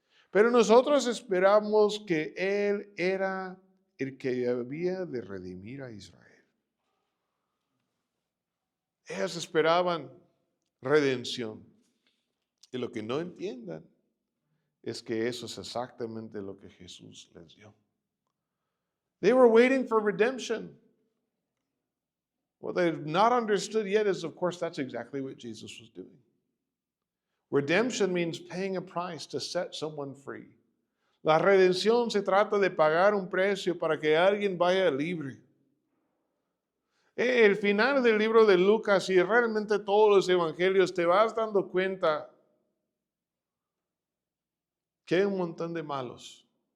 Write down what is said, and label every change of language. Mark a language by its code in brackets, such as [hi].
[es] Pero nosotros esperamos que Él era el que había de redimir a Israel. Ellos esperaban redención. Y lo que no entiendan es que eso es exactamente lo que Jesús les dio. [en] They were waiting for redemption. What they've not understood yet is, of course, that's exactly what Jesus was doing. Redemption means paying a price to set someone free. [es] La redención se trata de pagar un precio para que alguien vaya libre. El final del libro de Lucas y realmente todos los evangelios te vas dando cuenta que hay un montón de malos